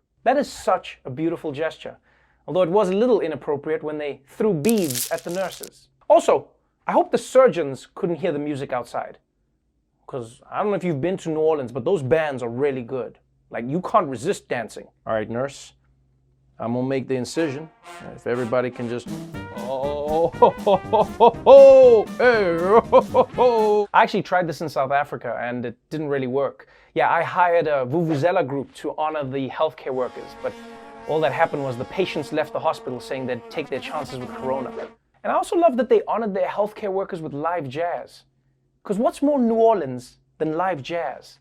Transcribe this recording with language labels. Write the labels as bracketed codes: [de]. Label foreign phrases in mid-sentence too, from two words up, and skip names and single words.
[en] That is such a beautiful gesture, although it was a little inappropriate when they threw beads at the nurses. Also, I hope the surgeons couldn't hear the music outside, because I don't know if you've been to New Orleans, but those bands are really good. Like, you can't resist dancing. All right, nurse, I'm gonna make the incision. If everybody can just, oh, ho, ho, ho, ho, ho, hey, ho, ho, ho. I actually tried this in South Africa and it didn't really work. Yeah, I hired a Vuvuzela group to honor the healthcare workers, but all that happened was the patients left the hospital saying they'd take their chances with corona. And I also love that they honored their healthcare workers with live jazz. Because what's more New Orleans than live jazz?